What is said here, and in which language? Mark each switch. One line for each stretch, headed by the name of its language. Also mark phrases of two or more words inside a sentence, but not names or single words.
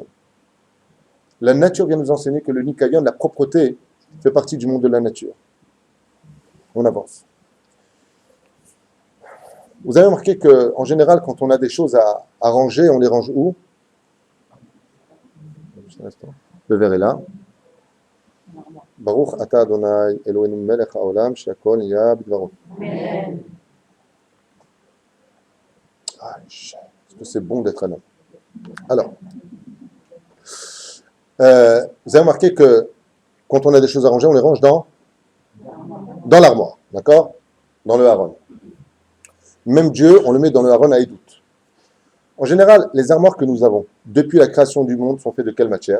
French: La nature vient nous enseigner que le nikayon, la propreté, fait partie du monde de la nature. On avance. Vous avez remarqué qu'en général, quand on a des choses à ranger, on les range où? Le verre est là.
Hebrew: ברוך אתה ה' אלהינו מלך העולם שהכל נהיה בדברו.
French: Est-ce que c'est bon d'être un homme? Alors, vous avez remarqué que quand on a des choses à ranger, on les range dans l'armoire, d'accord? Dans le haron. Même Dieu, on le met dans le haron à Edout. En général, les armoires que nous avons, depuis la création du monde, sont faites de quelle matière?